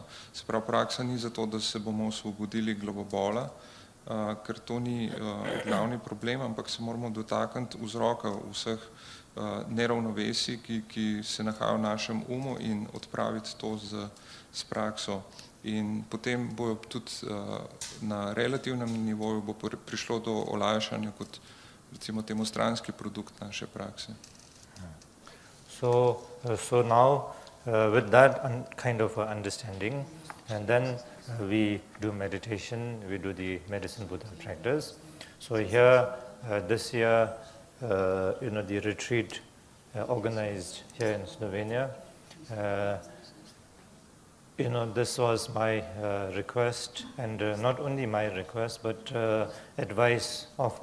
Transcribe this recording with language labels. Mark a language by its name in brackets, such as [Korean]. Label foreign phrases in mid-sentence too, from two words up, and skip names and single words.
[Slovenian] Se pravi, praksa ni zato, da se bomo osvobodili glavobola, ker to ni glavni problem, ampak se moramo dotakniti vzroka vseh neravnovesij, ki se nahajajo v našem umu, in odpraviti to s prakso. In potem bo tudi na relativnem nivoju bo prišlo do olajšanja kot recimo temu stranski produkt naše prakse. [English] So now with that kind of understanding, and then we do meditation, we do the medicine Buddha practice. So here this year, the retreat organized here in Slovenia, this was my request, and not only my request, but advice of